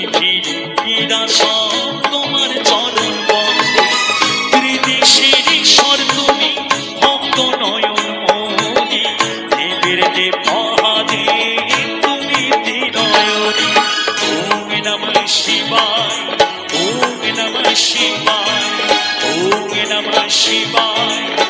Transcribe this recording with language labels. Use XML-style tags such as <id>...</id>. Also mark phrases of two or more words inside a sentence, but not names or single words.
<bn>ঘিরা সব তোমার চরণ বন্দে ত্রিদিশের ঈশ্বর তুমি ভক্ত নয়ন মনি দেবের দেব মহাদেব তুমি ত্রিনয়নী</bn> <sa>ওম নমঃ শিবায় ওম নমঃ শিবায় ওম নমঃ শিবায়</sa>